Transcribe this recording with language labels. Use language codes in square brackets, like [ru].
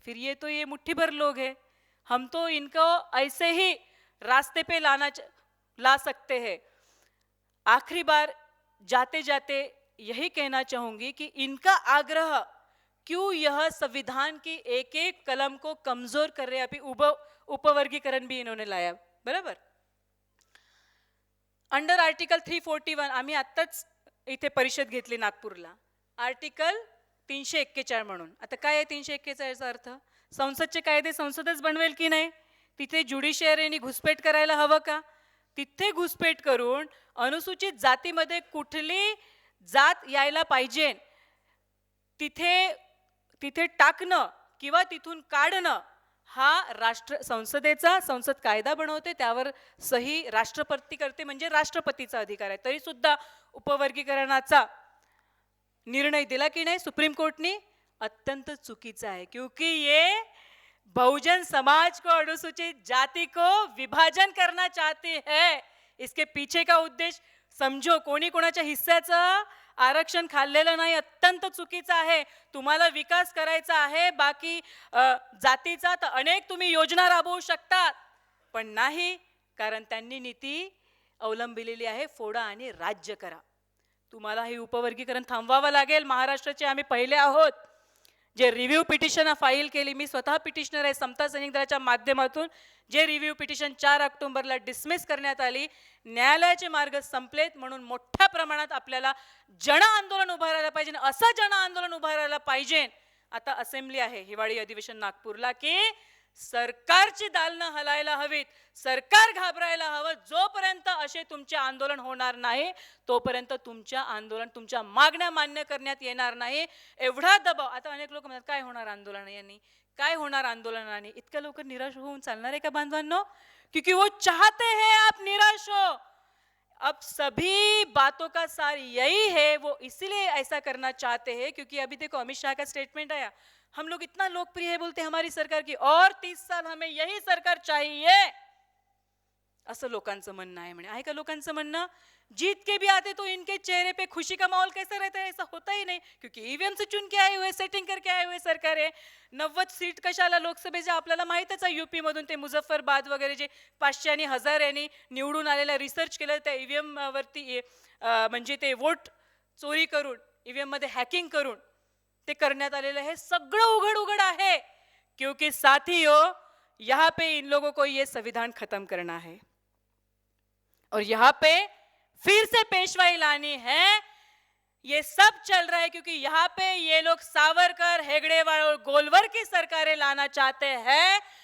[hi] फिर ये मुट्ठी भर लोग हैं, हम तो इनको ऐसे ही रास्ते पे ला सकते हैं. आखिरी बार जाते जाते यही कहना चाहूंगी कि इनका आग्रह क्यों यह संविधान की एक एक कलम को कमजोर कर रहे. अभी उपवर्गीकरण भी इन्होंने लाया, बराबर. [mr] अंडर आर्टिकल 341 आम्ही आत्ताच इथे परिषद घेतली नागपूरला, आर्टिकल 341 म्हणून. आता काय आहे 341 चा अर्थ? संसदचे कायदे संसदच बनवेल की नाही? तिथे ज्युडिशियरीने घुसपेट करायला हवं का? तिथे घुसपेट करून अनुसूचित जातीमध्ये कुठली जात यायला पाहिजे तिथे तिथे टाकणं किंवा तिथून काढणं हा संसद कायदा बनवते, त्यावर सही राष्ट्रपती करते, म्हणजे राष्ट्रपतीचा अधिकार आहे. तरी सुद्धा उपवर्गीकरणाचा निर्णय दिला की नाही सुप्रीम कोर्टने? [hi] अत्यंत चुकीचा है, क्योंकि ये बहुजन समाज को, अनुसूचित जाति को विभाजन करना चाहती है. इसके पीछे का उद्देश समजो. [mr] कोणी कोणाच्या हिस्साचं आरक्षण खाल्लेलं नाही, अत्यंत चुकीचं आहे. तुम्हाला विकास करायचा आहे बाकी जातीचा, तर अनेक तुम्ही योजना राबवू शकतात, पण नाही, कारण त्यांनी नीती अवलंबिलेली आहे फोडा आणि राज्य करा. तुम्हाला हे उपवर्गीकरण थांबवावं लागेल. महाराष्ट्राचे आम्ही पहिले आहोत जे रिव्ह्यू पिटिशन फाईल केली. मी स्वतः पिटिशनर आहे. समता सैनिक दलाच्या माध्यमातून जे रिव्ह्यू पिटिशन 4 ऑक्टोबरला डिसमिस करण्यात आली, न्यायालयाचे मार्ग संपलेत, म्हणून मोठ्या प्रमाणात आपल्याला जन आंदोलन उभारायला पाहिजे. असं जन आंदोलन उभारायला पाहिजे. आता असेंब्ली आहे हिवाळी अधिवेशन नागपूरला, की सरकारची दालनं हलायला हवीत, सरकार घाबरायला हवं. जोपर्यंत असे तुमचे आंदोलन होणार नाही तोपर्यंत तुमच्या आंदोलन, तुमच्या मागण्या मान्य करण्यात येणार नाही. एवढा दबाव. आता अनेक लोक म्हणतात काय होणार आंदोलनाने, काय होणार आंदोलनाने? इतक्या लवकर निराश होऊन चालणार आहे का बांधवांनो? [hi] क्योंकि वो चाहते हैं आप निराश हो. अब सभी बातों का सार यही है, वो इसलिए ऐसा करना चाहते हैं क्योंकि अभी देखो अमित शाह का स्टेटमेंट आया, हम लोग इतना लोकप्रिय है बोलते हमारी सरकार की, और 30 साल हमें यही सरकार चाहिए, [mr] असं लोकांचं म्हणणं आहे. म्हणे आहे का लोकांचं म्हणणं? [hi] जीत के भी आते तो इनके चेहरे पे खुशी का माहौल कैसा रहता है? ऐसा होता ही नहीं, क्योंकि ईवीएम से चुन के आए हुए, सेटिंग करके आए हुए सरकार आहे. [mr] 90 सीट कशाला लोकसभेच्या आपल्याला माहितच आहे. यूपी मधून ते मुझफ्फरबाद वगैरे जे 500 आणि 1000 यांनी निवडून आलेला रिसर्च केलं त्या ईव्हीएम वरती, म्हणजे ते वोट चोरी करून ईव्हीएम मध्ये हॅकिंग करून ते करण्यात आलेलं हे सगळं उघड उघड आहे. [hi] क्योंकि साथियों, यहाँ पे इन लोगों को ये संविधान खत्म करना है और यहाँ पे फिर से पेशवाई लानी है. ये सब चल रहा है क्योंकि यहाँ पे ये लोग सावरकर, हेगड़ेवाल और गोलवर की सरकारें लाना चाहते हैं.